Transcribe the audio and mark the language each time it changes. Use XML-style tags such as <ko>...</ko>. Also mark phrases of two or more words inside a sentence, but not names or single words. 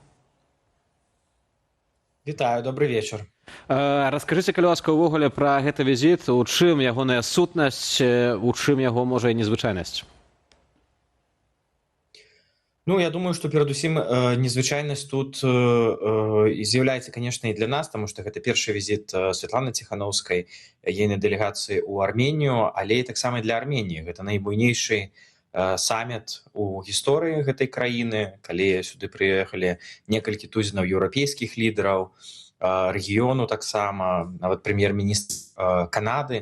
<be>Вітаю, добрый вечар. Раскажыце, калі ласка, увогуле пра гэты візіт, у чым ягоная сутнасць, у чым яго, можа, і незвычайнасць?</be> <ru>Ну, я думаю, что</ru> <be>перадусім незвычайнасць тут з'яўляецца, конечно, і для нас, потому что гэта першы візіт Святланы Ціханаўскай, ейнай дэлегацыі ў Арменію, але і таксама для Арменіі. Гэта найбуйнейшы саміт у гісторыі гэтай краіны, калі сюды прыехалі некалькі тузінаў еўрапейскіх лідараў, рэгіёну таксама, нават прэм'ер-міністр Канады.</be>